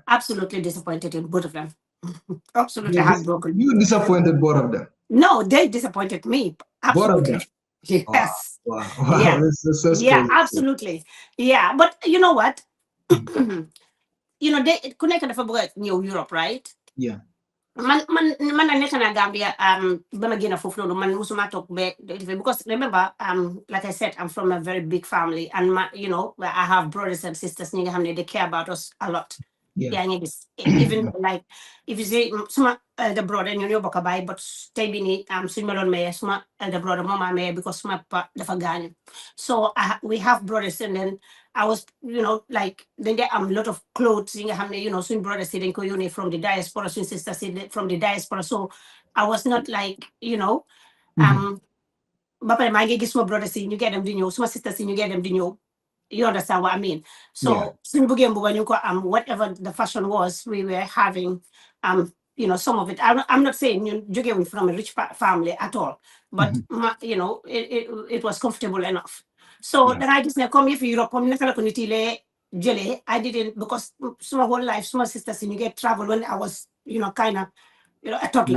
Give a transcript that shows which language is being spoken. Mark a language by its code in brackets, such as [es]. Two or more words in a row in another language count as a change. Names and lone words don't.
[en] Absolutely disappointed in both of them. Absolutely heartbroken. You disappointed both of them? No, they disappointed me. Absolutely. Both of them? Yes. Wow. Yeah. This is yeah, crazy. Absolutely. Yeah, but you know what? You know, they connect to Europe, right? Yeah. [wo] Man nekk na Gambia ba ma génn foofu noonu man musuma toog [en] because remember like I said, I'm from a very big family, and you know, I have brothers and sisters [wo] ñi nga xam ne [en] they care about us a lot. Yeah, even like if you say [wo] suma [en] elder brother [wo] ñoo bokk baay, but tey bi nii suñ ma doon maye suma [en] elder brother [wo] moo ma maye because suma papa dafa gaañu. [en] So we have brothers, and then I was, you know, like then there a lot of clothes, you know, swing brothers [wo] dañ ko yónnee [en] from the diaspora, swing sisters from the diaspora. So I was not like, you know, [wo] ba pare maa ngi gis suma brothers yi ñu get dem di ñëw, suma sisters yi ñu get dem di ñëw. [en] You understand what I mean? Yeah. So whatever the fashion was, we were having some of it. I'm not saying you from a rich family at all, but Mhm. it was comfortable enough. So Yeah. then I just come here for Europe. I didn't, because my whole life, my sisters in you get travel when I was, kind of, a toddler,